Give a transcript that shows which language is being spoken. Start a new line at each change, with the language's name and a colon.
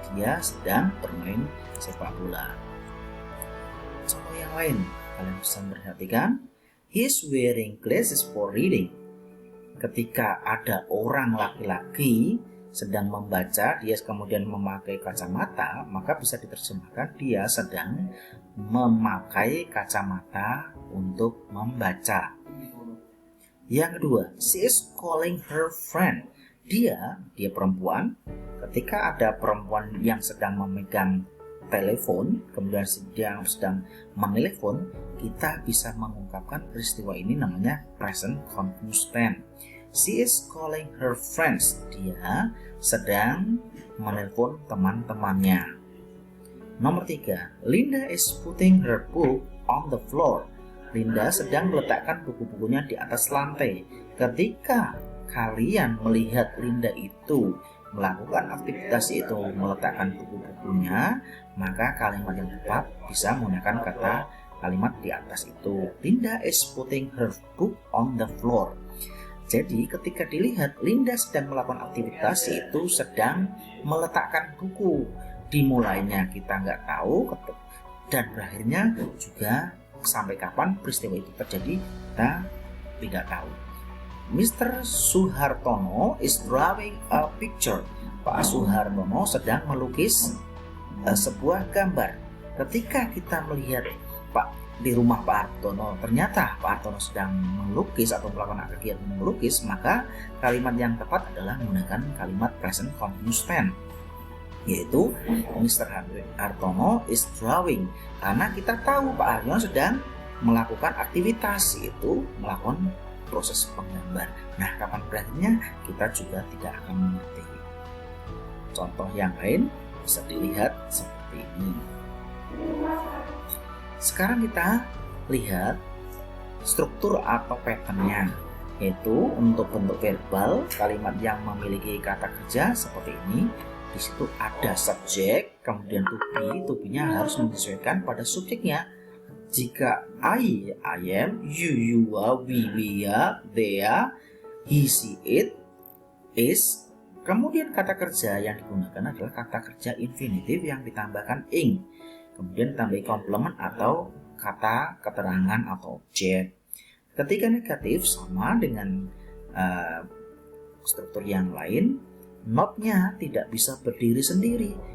Indonesian: Dia sedang bermain sepak bola. Contoh yang lain, kalian bisa perhatikan,
English: he's wearing glasses for reading.
Indonesian: Ketika ada orang laki-laki sedang membaca, dia kemudian memakai kacamata, maka bisa diterjemahkan dia sedang memakai kacamata untuk membaca. Yang kedua,
English: she is calling her friend.
Indonesian: Dia perempuan. Ketika ada perempuan yang sedang memegang telepon, kemudian dia sedang menelpon, kita bisa mengungkapkan peristiwa ini namanya present continuous tense.
English: She is calling her friends.
Indonesian: Dia sedang menelpon teman-temannya. Nomor 3,
English: Linda is putting her book on the floor.
Indonesian: Linda sedang meletakkan buku-bukunya di atas lantai. Ketika kalian melihat Linda itu melakukan aktivitas itu, meletakkan buku-bukunya, maka kalimat yang tepat bisa menggunakan kata kalimat di atas itu.
English: Linda is putting her book on the floor.
Indonesian: Jadi ketika dilihat Linda sedang melakukan aktivitas itu sedang meletakkan buku. Dimulainya kita nggak tahu dan berakhirnya juga sampai kapan peristiwa itu terjadi kita tidak tahu.
English: Mr. Suhartono is drawing a picture.
Indonesian: Pak Suhartono sedang melukis sebuah gambar. Ketika kita melihat di rumah Pak Hartono, ternyata Pak Hartono sedang melukis atau melakukan kegiatan melukis, maka kalimat yang tepat adalah menggunakan kalimat present continuous tense, yaitu Mr.
English: Hartono is drawing,
Indonesian: karena kita tahu Pak Hartono sedang melakukan aktivitas, yaitu melakukan proses penggambar. Nah, kapan berakhirnya kita juga tidak akan mengerti. Contoh yang lain bisa dilihat seperti ini. Sekarang kita lihat struktur atau patternnya, yaitu untuk bentuk verbal kalimat yang memiliki kata kerja seperti ini. Di situ ada subjek, kemudian to be-nya harus menyesuaikan pada subjeknya. Jika
English: I am, you are, we are, they are, he, she, it, is.
Indonesian: Kemudian kata kerja yang digunakan adalah kata kerja infinitif yang ditambahkan ing. Kemudian tambahi komplement atau kata keterangan atau objek. Ketika negatif sama dengan struktur yang lain, not-nya tidak bisa berdiri sendiri.